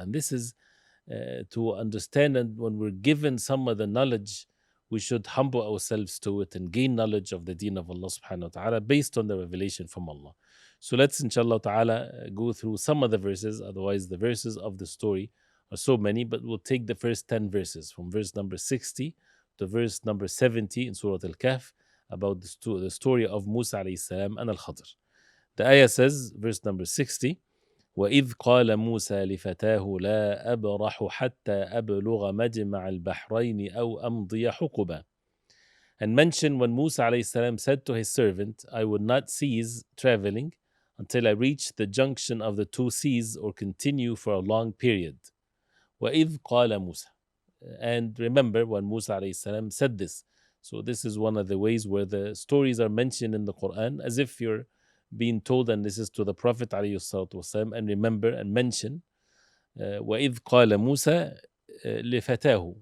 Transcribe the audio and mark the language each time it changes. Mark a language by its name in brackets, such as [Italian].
[English] And this is to understand, and when we're given some of the knowledge, we should humble ourselves to it and gain knowledge of the deen of Allah subhanahu wa ta'ala based on the revelation from Allah. So let's inshallah ta'ala go through some of the verses. Otherwise, the verses of the story are so many, but we'll take the first 10 verses from verse number 60 to verse number 70 in Surah Al-Kahf about the story of Musa alayhi salam and Al-Khadr. The ayah says, verse number 60, [Arabic] وإذ قال موسى لفتاه لا أبرح حتى أبلغ مجمع البحرين أو أمضي حقبا. [English] And mention when Musa alayhi salam said to his servant, I would not cease traveling until I reach the junction of the two seas or continue for a long period. [Arabic] وإذ قال موسى. [English] And remember when Musa alayhi salam said this. So this is one of the ways where the stories are mentioned in the Quran as if you're being told, and this is to the Prophet ﷺ, and remember and mention [Arabic] وَإِذْ قَالَ مُوسَى لِفَتَاهُ.